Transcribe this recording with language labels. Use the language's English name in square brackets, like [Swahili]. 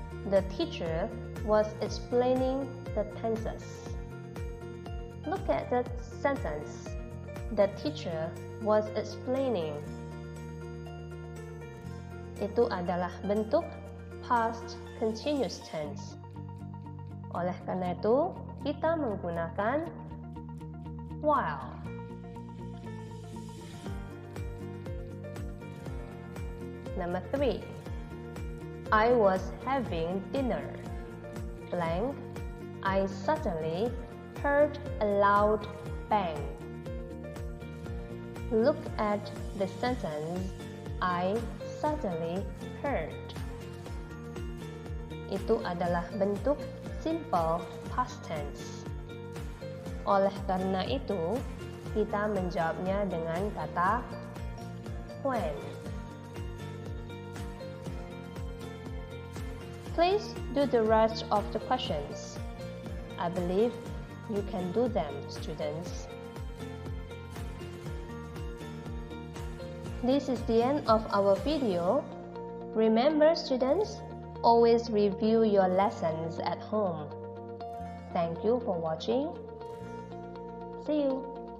[English] The teacher was explaining the tenses. Look at the sentence. The teacher was explaining. [Indonesian] Itu adalah bentuk past continuous tense. Oleh karena itu, kita menggunakan while. [English] Number 3. I was having dinner. Blank. I suddenly heard a loud bang. Look at the sentence, I suddenly heard. [Indonesian] Itu adalah bentuk simple past tense. Oleh karena itu, kita menjawabnya dengan kata when. [English] Please do the rest of the questions. I believe you can do them, students. This is the end of our video. Remember, students, always review your lessons at home. Thank you for watching. See you.